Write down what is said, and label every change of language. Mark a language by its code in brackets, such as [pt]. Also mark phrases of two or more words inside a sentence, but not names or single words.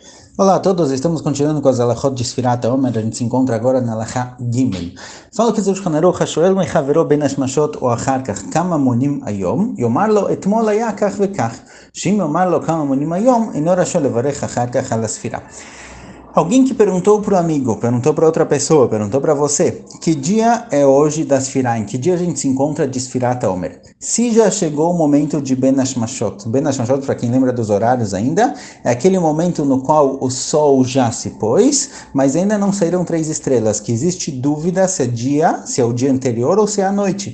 [pt] Olá a todos, estamos continuando com as alachot de Sfirat HaOmer. A gente se encontra agora na alachá Gimel. Fala que [he] Shulchan Aruch, השואל מחברו בין השמשות או אחר כך כמה מונים היום, יאמר לו אתמול היה כך וכך. שאם יאמר לו כמה מונים היום, אינו רשאי לברך אחר כך על הספירה. [pt] Alguém que perguntou para o amigo, perguntou para outra pessoa, perguntou para você, que dia é hoje da Sfirá? Em que dia a gente se encontra de Sfirat HaOmer? Se já chegou o momento de [he] בין השמשות. בין השמשות, [pt] para quem lembra dos horários ainda, é aquele momento no qual o sol já se pôs, mas ainda não saíram 3 estrelas, que existe dúvida se é dia, se é o dia anterior ou se é a noite.